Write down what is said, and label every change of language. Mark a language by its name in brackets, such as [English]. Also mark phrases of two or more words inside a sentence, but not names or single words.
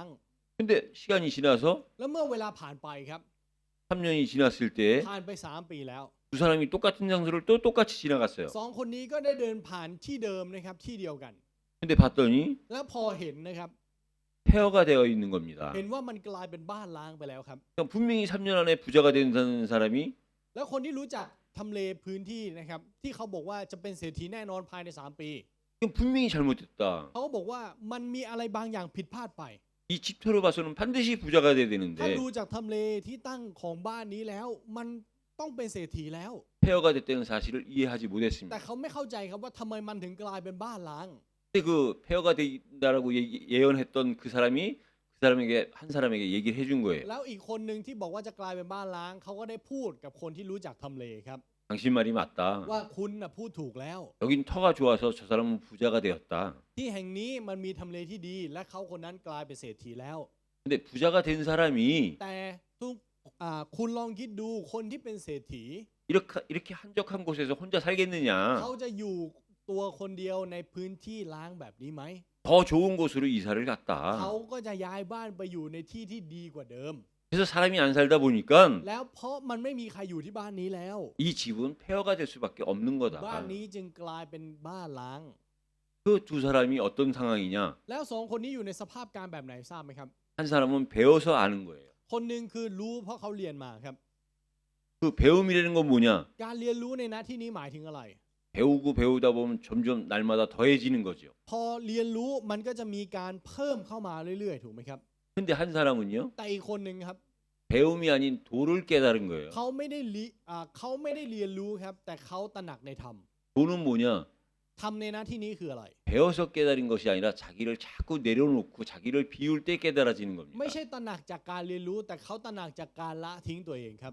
[Korean] 근데 시간이 지나서 [Thai] แล้วเมื่อเวลาผ่านไปครับ [Korean] 3년이 지났을 때 [Thai] ผ่านไป3ปีแล้ว [Korean] 두 사람이 똑같은 장소를 또 똑같이 지나갔어요. [Thai] สองคนนี้ก็ได้เดินผ่านที่เดิมนะครับที่เดียวกัน [Korean] 근데 봤더니 [Thai] แล้วพอเห็นนะครับ [Korean] 폐허가 되어 있는 겁니다. [Thai] เห็นว่ามันกลายเป็นบ้านล้างไปแล้วครับ [Korean] 그러니까 분명히 3년 안에 부자가 된다는 사람이 [Thai] แล้วคนที่รู้จักทำเลพื้นที่นะครับที่เขาบอกว่าจะเป็นเศรษฐีแน่นอนภายใน3ปี [Korean] 이건 분명히 잘못됐다. [Thai] เขาก็บอกว่ามันมีอะไรบางอย่างผิดพลาดไป [Korean] 이 집터로 봐서는 반드시 부자가 돼야 [Thai] ถ้า [Korean] 되는데 [Thai] ดูจากทำเลที่ตั้งของบ้านนี้แล้ว มันต้องเป็นเศรษฐีแล้ว [Korean] 폐허가 됐다는 사실을 이해하지 [Thai] แต่ [Korean] 못했습니다. [Thai] เขาไม่เข้าใจครับว่าทำไมมันถึงกลายเป็นบ้านล้าง [Korean] 근데 그 폐허가 된다라고 예언했던 그 사람에게 한 사람에게 얘기를 해준 거예요. [Thai] แล้วอีกคนหนึ่งที่บอกว่าจะกลายเป็นบ้านล้างเขาก็ได้พูดกับคนที่รู้จักทำเลครับ [Korean] 당신 말이 맞다. [Thai] ว่าคุณน่ะพูดถูกแล้ว [Korean] 여긴 터가 좋아서 저 사람은 부자가 되었다. [Thai] ที่แห่งนี้มันมีทำเลที่ดี และเขาคนนั้นกลายเป็นเศรษฐีแล้ว [Korean] 근데 부자가 된 사람이 [Thai] แต่ทุกคุณลองคิดดูคนที่เป็นเศรษฐี [Korean] 이렇게 한적한 곳에서 혼자 살겠느냐? [Thai] เขาจะอยู่ตัวคนเดียวในพื้นที่ล้างแบบนี้ไหม [Korean] 더 좋은 곳으로 이사를 [Thai] เขา [Korean] 갔다. [Thai] ก็จะย้ายบ้านไปอยู่ในที่ที่ดีกว่าเดิม [Korean] 그래서 사람이 안 살다 보니까 [Thai] แล้วเพราะมันไม่มีใครอยู่ที่บ้านนี้แล้ว [Korean] 이 집은 폐허가 될 수밖에 없는 [Thai] บ้าน [Korean] 거다. [Thai] นี้จึงกลายเป็นบ้านล้าง [Korean] 그 두 사람이 어떤 상황이냐? [Thai] แล้วสองคนนี้อยู่ในสภาพการแบบไหนทราบไหมครับ [Korean] 한 사람은 배워서 아는 거예요. [Thai] คนหนึ่งคือรู้เพราะเขาเรียนมาครับ [Korean] 그 배움이라는 건 뭐냐? [Thai] การเรียนรู้ในหน้าที่นี้หมายถึงอะไร [Korean] 배우고 배우다 보면 점점 날마다 더해지는 거죠. [Thai] พอเรียนรู้มันก็จะมีการเพิ่มเข้ามาเรื่อยๆถูกไหมครับ [Korean] 근데 한 사람은요, [Thai] แต่อีกคนหนึ่งครับ [Korean] 배움이 아닌 도를 깨달은 거예요. [Thai] เขาไม่ได้เรียนรู้ครับ แต่เขาตระหนักในธรรม [Korean] 도는 뭐냐? [Thai] ธรรมในหน้าที่นี้คืออะไร [Korean] 배워서 깨달은 것이 아니라 자기를 자꾸 내려놓고 자기를 비울 때 깨달아지는 겁니다. [Thai] ไม่ใช่ตระหนักจากการเรียนรู้ แต่เขาตระหนักจากการละทิ้งตัวเองครับ